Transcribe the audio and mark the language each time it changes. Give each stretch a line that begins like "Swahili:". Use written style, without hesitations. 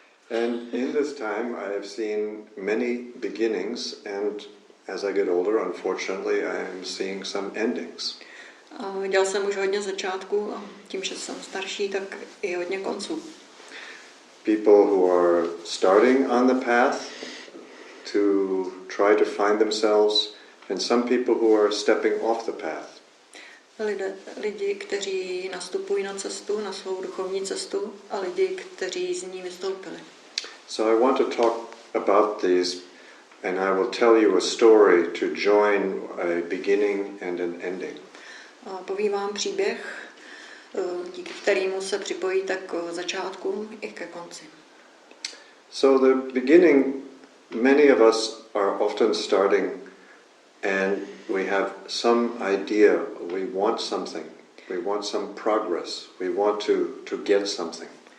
English: And in this time I have seen many beginnings, and as I get older, unfortunately, I am seeing some endings.
Czech: Dělal jsem už hodně začátku a tím, že jsem starší, tak i hodně konců.
English: People who are starting on the path to try to find themselves, and some people who are stepping off the path.
Czech: Lidi, kteří nastupují na cestu, na svou duchovní cestu, a lidi, kteří z ní vystoupili.
English: So I want to talk about these, and I will tell you a story to join a beginning and an ending.
Czech: Povím vám příběh, díky kterému se připojí tak k začátku i ke konci.
English: So the beginning, many of us are often starting and we have some idea, we want something, we want some progress, we want to get something.